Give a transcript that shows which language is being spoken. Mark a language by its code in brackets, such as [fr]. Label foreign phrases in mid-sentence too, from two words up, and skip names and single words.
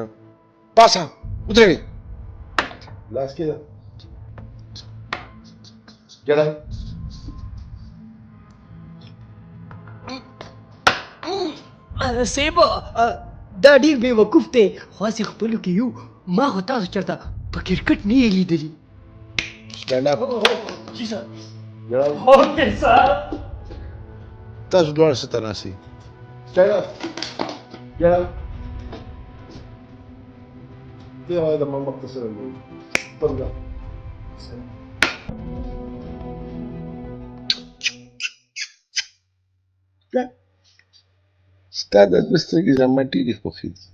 [ps] پاسه ودرېږئ لاس کېږده ګډه صاحب دا ډېر بې وقوف دی خو هسې خپلو کې یو ما خو تاسو چېرته په کرکټ نه یې لیدلي [en] stand up [ur] جی سر [ps] ګډه [en] OK sir [ps] تاسو دواړه څه ته ناستئ [en] stand up [ps] ګډه دې وایي د ما مخ ته سره ګوري پرده ستا دا دوه سترګې زما ډېرې خوښې دي.